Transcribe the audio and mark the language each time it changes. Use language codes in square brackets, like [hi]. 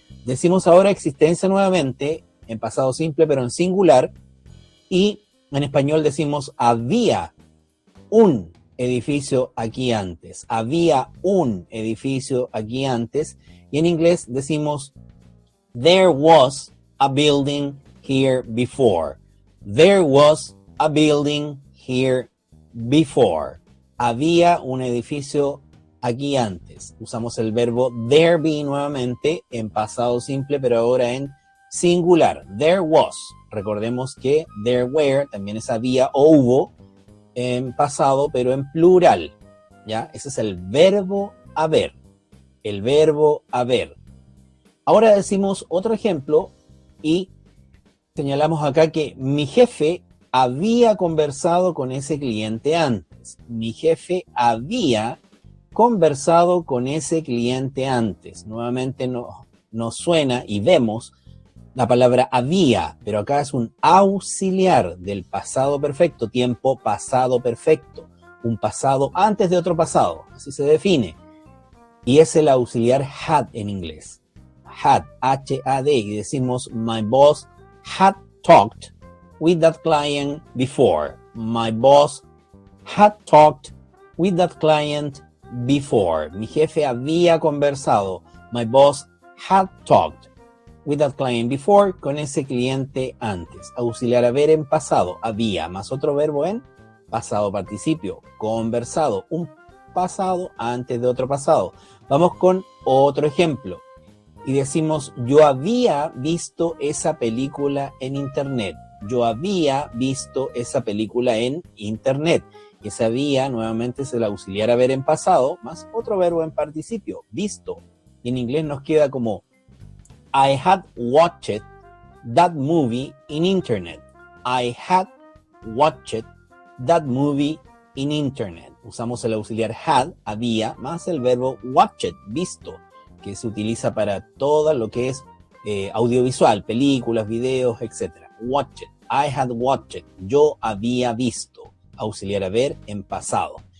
[es] Decimos ahora existencia nuevamente en pasado simple pero en singular y en español decimos había un edificio aquí antes. Había un edificio aquí antes y en inglés decimos [en] there was a building here before. There was a building here before. [es] Había un edificio aquí antes. Usamos el verbo there be nuevamente en pasado simple, pero ahora en singular. [en] There was. [es] Recordemos que there were también es había o hubo en pasado, pero en plural. ¿Ya? Ese es el verbo haber. El verbo haber. Ahora decimos otro ejemplo y señalamos acá que mi jefe había conversado con ese cliente antes. Mi jefe había conversado con ese cliente antes. Nuevamente nos suena y vemos la palabra había, pero acá es un auxiliar del pasado perfecto, tiempo pasado perfecto. Un pasado antes de otro pasado, así se define. Y es el auxiliar had en inglés. [en] Had, H-A-D, [es] y decimos [en] my boss had talked with that client before. My boss had talked with that client before. [es] Mi jefe había conversado. [en] My boss had talked with that client before. [es] Con ese cliente antes. Auxiliar haber en pasado. Había más otro verbo en pasado participio. Conversado. Un pasado antes de otro pasado. Vamos con otro ejemplo. Y decimos, yo había visto esa película en internet. Yo había visto esa película en internet. Ese había, nuevamente, es el auxiliar haber en pasado, más otro verbo en participio, visto. Y en inglés nos queda como, [en] I had watched that movie in internet. I had watched that movie in internet. [es] Usamos el auxiliar had, había, más el verbo watched, visto, que se utiliza para todo lo que es audiovisual, películas, videos, etc. Watched. [en] I had watched. [es] Yo había visto. Auxiliar haber en pasado.